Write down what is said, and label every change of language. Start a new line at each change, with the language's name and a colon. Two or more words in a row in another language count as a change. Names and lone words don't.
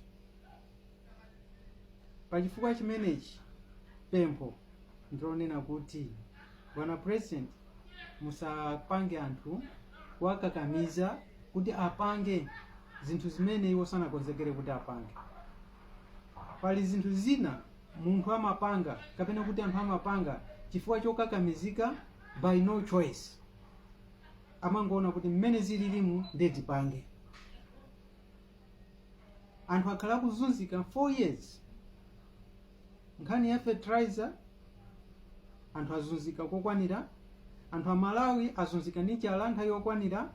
Nyanja: Pachifukwa chimenechi pempho ndilonena kuti bwana president musapange anthu kuwakakamiza kuti apange zinthu zimene iwo sanakonzekere kuti apange. Pali zinthu zina munthu amapanga kapena kuti anthu amapanga chifukwa chokakamizika
English: by no choice.
Nyanja: Amangoona kuti mmene zililimu ndeti pange. Anthu akhala kuzunzika 4 years. Nkhani ya fertilizer anthu azunzika kokwanira. Anthu Amalawi azunzika ndi njala nthawi yokwanira.